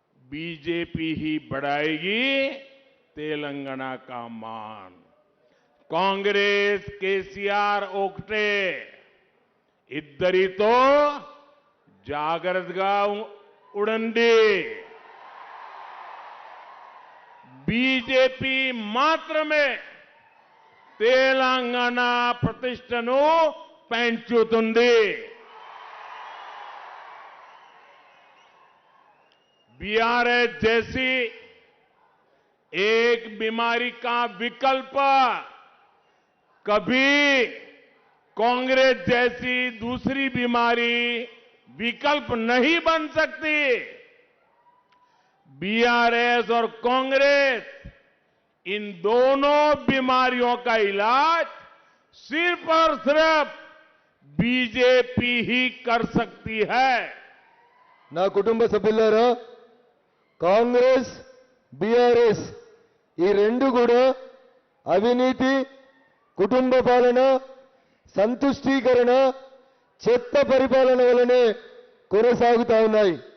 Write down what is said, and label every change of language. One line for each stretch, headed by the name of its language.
Hindi: BJP ही बढ़ाएगी तेलंगाना का मान।
Telugu: कांग्रेस केसीआर ओकटे इद्धरितो జాగ్రత్తగా ఉండండి। బీజేపీ మాత్రమే తెలంగాణ ప్రతిష్టను పెంచుతుంది।
Hindi: बीआरएस जैसी एक बीमारी का विकल्प कभी कांग्रेस जैसी दूसरी बीमारी विकल्प नहीं बन सकती। बीआरएस और कांग्रेस इन दोनों बीमारियों का इलाज सिर्फ और सिर्फ बीजेपी ही कर सकती है।
Telugu: నా కుటుంబ సభ్యులారా, కాంగ్రెస్ బీఆర్ఎస్ ఈ రెండు కూడా అవినీతి, కుటుంబ పాలన, సంతుష్టీకరణ, చెత్త పరిపాలన వల్లనే కొనసాగుతా ఉన్నాయి।